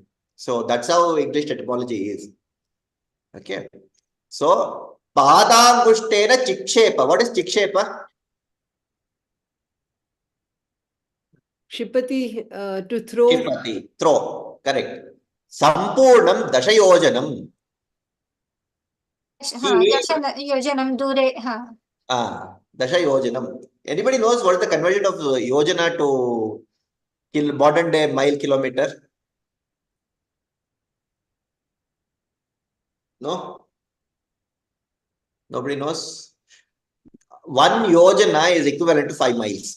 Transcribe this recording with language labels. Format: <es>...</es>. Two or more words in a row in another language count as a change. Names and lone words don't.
<en>So that's how English etymology is. Okay.</en> <sa>So, पादाङ्गुष्ठेन चिक्षेप.</sa> <en>What is Chikshepa? Shipati, to throw. Shipati, throw. Correct.</en> <sa>सम्पूर्णं दशयोजनम्. योजनं दूरे. Dashayojanam.</sa> <en>Anybody knows what is the conversion of yojana to modern day mile kilometer? No? Nobody knows? 1 yojana is equivalent to 5 miles.</en>